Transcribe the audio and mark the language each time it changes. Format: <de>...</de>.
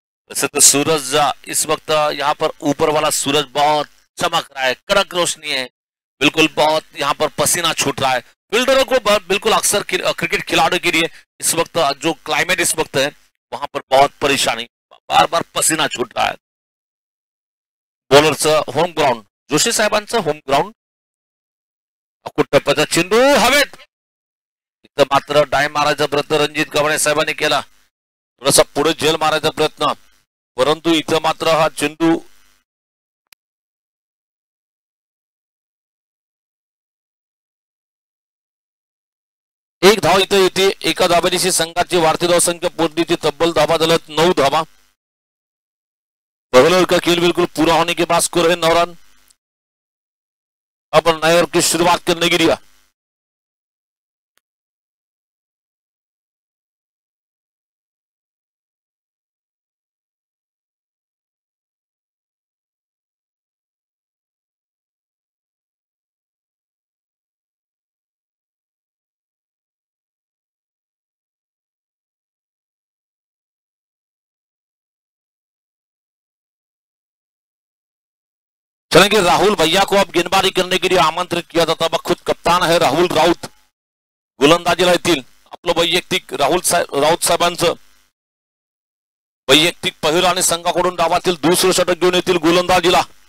<hi>वैसे तो सूरज इस वक्त यहाँ पर ऊपर वाला सूरज बहुत चमक रहा है, कड़क रोशनी है, बिल्कुल बहुत यहाँ पर पसीना छूट रहा है। फील्डरों को बिल्कुल अक्सर क्रिकेट खिलाड़ियों के लिए इस वक्त जो क्लाइमेट इस वक्त है वहां पर बहुत परेशानी, बार बार पसीना छूट रहा है।</hi> <mr>बॉलरचं होम ग्राउंड, जोशी साहेबांचं होम ग्राउंड, कुठं चेंडू हवेत, इथं मात्र डाय मारायचा प्रयत्न रणजित गव्हाणे साहेबांनी केला, थोडासा पुढे झेल मारायचा प्रयत्न, परंतु इथं मात्र हा चेंडू एक धाव इथं येते। एका धाब्यानिशी संघाची वाढती धावसंख्या पोहोचली ती तब्बल धावा झाल्यात 9 धावा।</mr> <hi>पहले का खेल बिल्कुल पूरा होने के बाद स्कोर है 9 रन। अब नए ओवर की शुरुआत करने के लिए चलेंगे। राहुल भैया को अब गेंदबाजी करने के लिए आमंत्रित किया जाता है। खुद कप्तान है राहुल राऊत,</hi> <mr>गोलंदाजीला येतील। आपलं वैयक्तिक राऊत साहेबांचं वैयक्तिक पहिलं आणि संघाकडून डावातील दुसरं षटक घेऊन येतील गोलंदाजीला।</mr>